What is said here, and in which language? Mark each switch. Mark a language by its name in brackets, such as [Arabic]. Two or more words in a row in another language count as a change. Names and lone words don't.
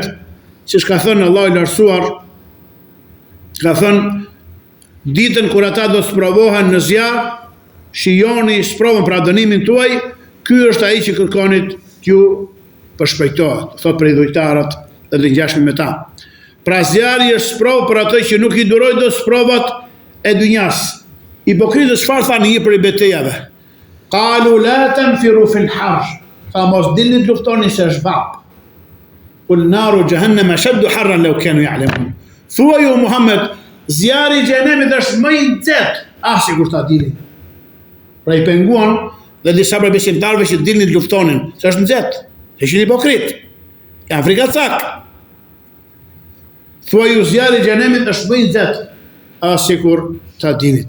[Albanian] Siç ka thënë Allahu i lartësuar, ka thënë ditën kur ata do sprovohen në zjarr, shijoni sprovën pra dënimin tuaj, ky është ai që kërkonit t'ju përshpejtohet, thot për i dhujtarët dhe të ngjashëm me ta. Pra zjarri është sprovë për atë që nuk i duroj do sprovat e dynjas. Hipokritët çfarë thanë një për i betejave? [Arabic] قالوا لا تنفروا في الحر. [Albanian] Tha mos dilni të luftoni se është vap. [Arabic] قل نار جهنم أشد حرا لو كانوا يعلمون. [Albanian] Thuaj o Muhammed, zjarri i xhenemit është më i nxehtë, sikur ta dini. Pra i penguan dhe disa prej besimtarëve që dilnin të luftonin, se është nxehtë. Ishin hipokrit, janë frikacak. Thuaj zjarri i xhenemit është më i nxehtë, sikur ta dinit.